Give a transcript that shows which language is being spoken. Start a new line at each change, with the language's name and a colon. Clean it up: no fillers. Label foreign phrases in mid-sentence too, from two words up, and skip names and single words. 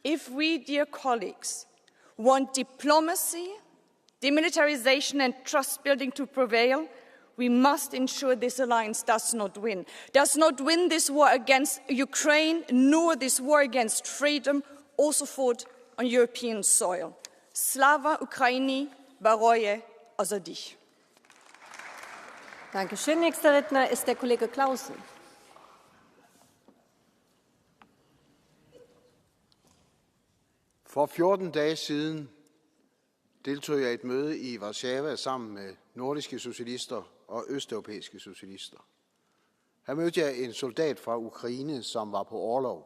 English: If we, dear colleagues, want diplomacy, demilitarization and trust building to prevail, we must ensure this alliance does not win this war against Ukraine, nor this war against freedom, also fought on European soil.
Ukrainian: Слава Україні,
Persian: برای آزادی.
German: Dankeschön. Nächster Redner ist der Kollege Clausen.
Danish: For 14 dage siden deltog jeg i et møde i Warszawa sammen med nordiske socialister og østeuropæiske socialister. Her mødte jeg en soldat fra Ukraine, som var på orlov.